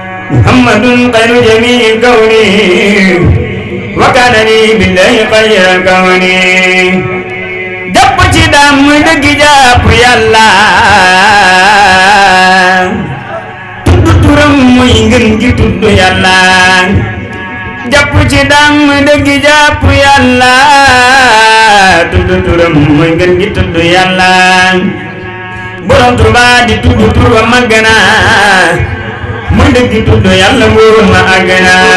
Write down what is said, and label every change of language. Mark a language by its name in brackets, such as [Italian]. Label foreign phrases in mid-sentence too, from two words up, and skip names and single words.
[Arabic] محمد خير جميع الكون، وكان لي بالله خير الكون. [Wolof] Jàpp ci daam dëgg jàpp Yàlla. Tudd turam mooy ngën gi tudd Yàlla. Jàpp ci daam dëgg jàpp Yàlla. Tudd turam mooy ngën gi tudd Yàlla. Borom Tuuba di tudd tur wa màgg na, mu dëgg tudd Yàlla wóor na àgg na.